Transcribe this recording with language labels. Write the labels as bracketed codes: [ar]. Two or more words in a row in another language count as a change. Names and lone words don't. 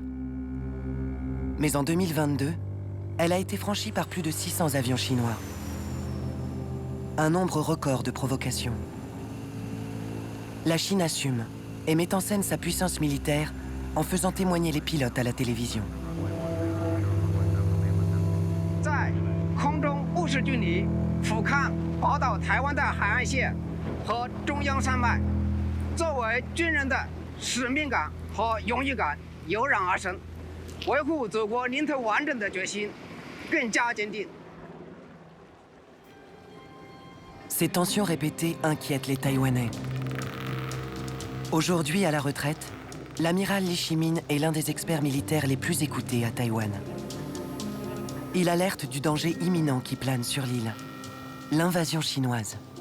[fr] Mais en 2022, elle a été franchie par plus de 600 avions chinois. Un nombre record de provocations. La Chine assume et met en scène sa puissance militaire en faisant témoigner les pilotes à la télévision. [zh] 在空中务实军力俯瞰宝岛台湾的海岸线和中央山脉，作为军人的使命感和荣誉感油然而生，维护祖国领土完整的决心更加坚定。 [fr] Ces tensions répétées inquiètent les Taïwanais. Aujourd'hui, à la retraite, l'amiral Lee Chi-min est l'un des experts militaires les plus écoutés à Taïwan. Il alerte du danger imminent qui plane sur l'île, l'invasion chinoise.